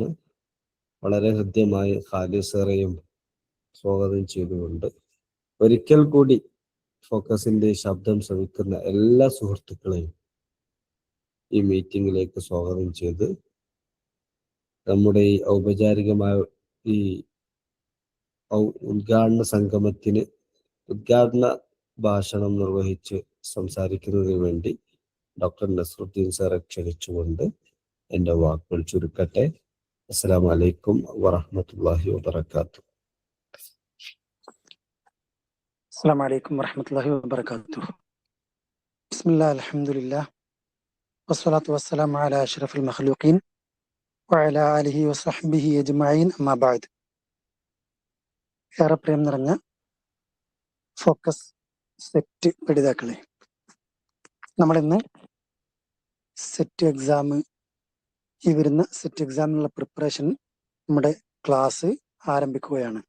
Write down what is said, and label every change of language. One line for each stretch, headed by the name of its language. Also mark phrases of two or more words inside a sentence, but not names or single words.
Malayalam: വളരെ ഹൃദ്യമായി ഖാലിദ് സാറേയും സ്വാഗതം ചെയ്തുകൊണ്ട് ഒരിക്കൽ കൂടി ഫോക്കസിന്റെ ശബ്ദം ശ്രവിക്കുന്ന എല്ലാ സുഹൃത്തുക്കളെയും ഈ മീറ്റിംഗിലേക്ക് സ്വാഗതം ചെയ്ത് നമ്മുടെ ഈ ഔപചാരികമായ ഈ ഉദ്ഘാടന സംഗമത്തിന് ഉദ്ഘാടന ഭാഷണം നിർവഹിച്ച് സംസാരിക്കുന്നതിന് വേണ്ടി ഡോക്ടർ നസ്രുദ്ദീൻ സാറെ ക്ഷണിച്ചുകൊണ്ട് എൻ്റെ വാക്കുകൾ ചുരുക്കട്ടെ.
Arabic: السلام عليكم ورحمة الله وبركاته. السلام عليكم ورحمة الله وبركاته. بسم الله الحمد لله والصلاة والسلام على أشرف المخلوقين وعلى آله وصحبه أجمعين أما بعد.
Malayalam: ഏറെ പ്രിയം നിറഞ്ഞ ഫോക്കസ് സെറ്റ് പഠിതാക്കളെ, നമ്മളിന്ന് സെറ്റ് എക്സാം, ഈ വരുന്ന സെറ്റ് എക്സാമിനുള്ള പ്രിപ്പറേഷൻ, നമ്മുടെ ക്ലാസ് ആരംഭിക്കുകയാണ്.